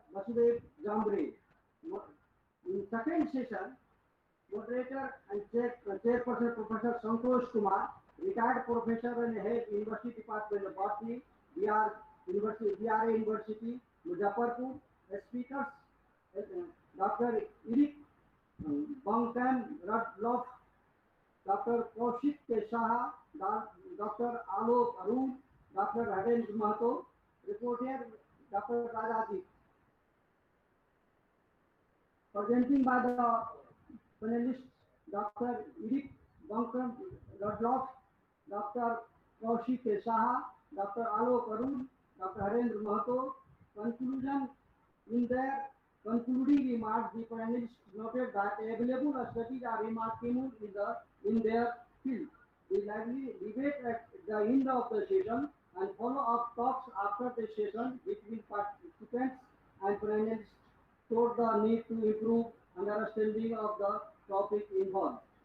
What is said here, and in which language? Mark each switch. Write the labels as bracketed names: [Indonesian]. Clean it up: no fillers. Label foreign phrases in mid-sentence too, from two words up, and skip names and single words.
[English] Basudev Jambre. In second session, moderator and chairperson Professor Santosh Kumar, retired professor and head University Department of Botany, BR University, Muzaffarpur. Speakers Dr. Eric Bangkam Radloff, Dr. Kaushik Shaha, Dr. Alok Arun, Dr. Harendra Mahato. Reporter Dr. Rajajit. Presenting by the panelists Dr. Eric Bangkam Radloff, Dr. Kaushik Shaha, Dr. Alok Arun, Dr. Harendra Mahato. Conclusion: in their concluding remarks, the panelists noted that available studies are remarkable in their field. The lively debate at the end of the session and follow-up talks after the session between participants and panelists showed the need to improve understanding of the topic involved.